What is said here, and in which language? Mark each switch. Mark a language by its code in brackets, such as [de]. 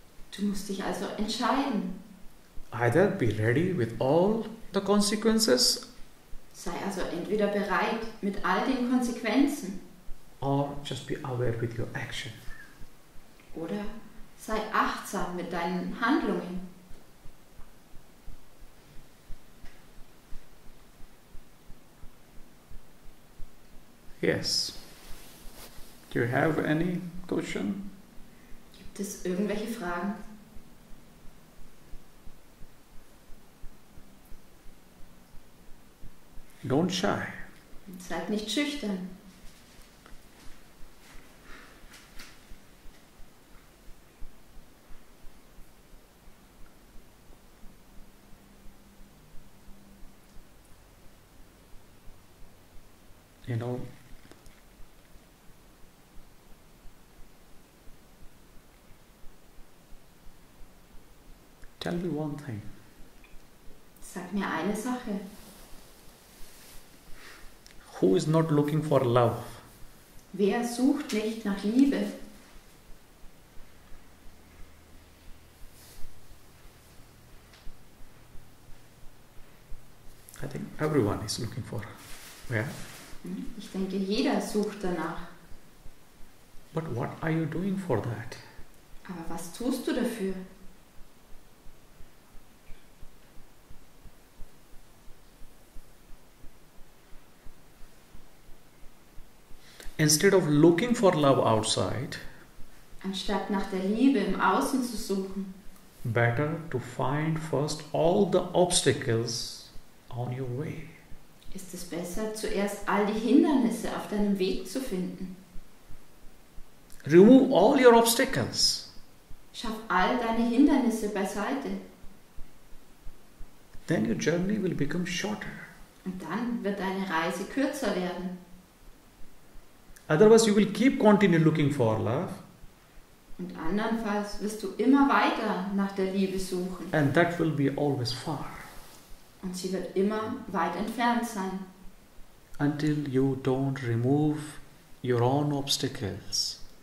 [de] Du musst dich also entscheiden. [en] Either be ready with all the consequences [de] Sei also entweder bereit mit all den Konsequenzen [en] or just be aware with your action. [de] oder sei achtsam mit deinen Handlungen. [en] Yes. Do you have any question? [de] Gibt es irgendwelche Fragen? [en] Don't shy. [de] Seid nicht schüchtern. [en] You know, tell me one thing. [de] Sag mir eine Sache. [en] Who is not looking for love? [de] Wer sucht nicht nach Liebe? [en] I think everyone is looking for. Yeah. [de] Ich denke, jeder sucht danach. [en] But what are you doing for that? [de] Aber was tust du dafür? [en] Instead of looking for love outside, [de] Anstatt nach der Liebe im Außen zu suchen, [en] better to find first all the obstacles on your way. [de] ist es besser, zuerst all die Hindernisse auf deinem Weg zu finden. [en] Remove all your obstacles. [de] Schaff all deine Hindernisse beiseite. [en] Then your journey will become shorter. [de] Und dann wird deine Reise kürzer werden. [en] Otherwise, you will keep continue looking for love, [de] Und andernfalls wirst du immer weiter nach der Liebe suchen. [en] and that will be always far [de] Und sie wird immer weit entfernt sein, [en] until you don't remove your own obstacles.